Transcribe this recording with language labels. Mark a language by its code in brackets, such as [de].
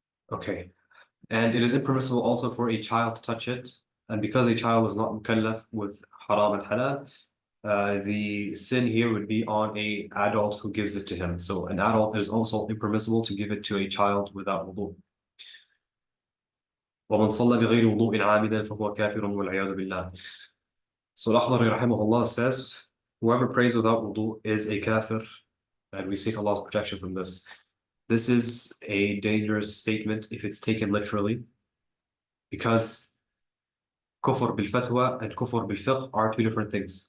[en] Okay. And it is impermissible also for a child to touch it. And because a child is not mukallaf with haram and halal, the sin here would be on an adult who gives it to him. So an adult is also impermissible to give it to a child without wudu. [ar] ومن صلى بغير وضوء عامدا فهو كافر والعياذ بالله. [en] So al-Akhdari rahimahullah says, whoever prays without wudu is a kafir, and we seek Allah's protection from this. This is a dangerous statement if it's taken literally, because kufr bil-fatwa and kufr bil-fiqh are two different things.